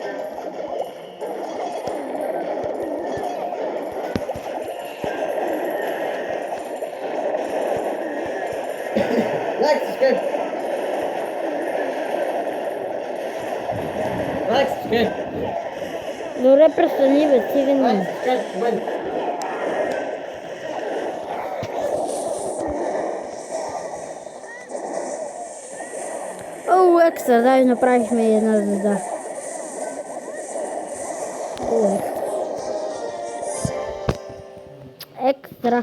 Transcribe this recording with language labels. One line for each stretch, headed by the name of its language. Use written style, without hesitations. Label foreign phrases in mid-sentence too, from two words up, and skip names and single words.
English: Like, subscribe. Like, subscribe.
Bulgarian: Добре, престани, бе, стига ни.
English: Like, subscribe.
Bulgarian: Бъде. О, екстра, дай направихме една звезда. О, екстра.